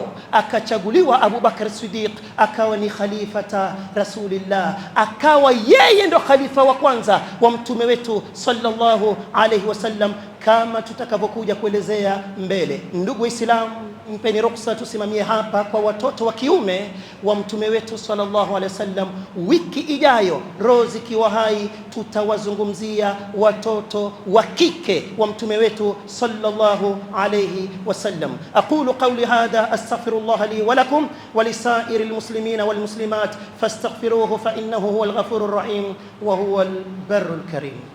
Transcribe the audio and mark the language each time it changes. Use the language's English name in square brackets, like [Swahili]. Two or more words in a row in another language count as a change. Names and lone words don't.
[Swahili] Akachaguliwa Abu Bakr Siddiq akawa ni [Arabic] خليفة رسول الله, [Swahili] akawa yeye ndo khalifa wa kwanza wa mtume wetu [Arabic] صلى الله عليه وسلم, [Swahili] kama tutakavyokuja kuelezea mbele. Ndugu Waislamu, mpeni ruksa tusimamie hapa kwa watoto wa kiume wa mtume wetu [Arabic] صلى الله عليه وسلم. [Swahili] Wiki ijayo rozi kiwa hai tutawazungumzia watoto wa kike wa mtume wetu [Arabic] صلى الله عليه وسلم. أقول قولي هذا أستغفر الله لي ولكم ولسائر المسلمين والمسلمات فاستغفروه فإنه هو الغفور الرحيم وهو البر الكريم.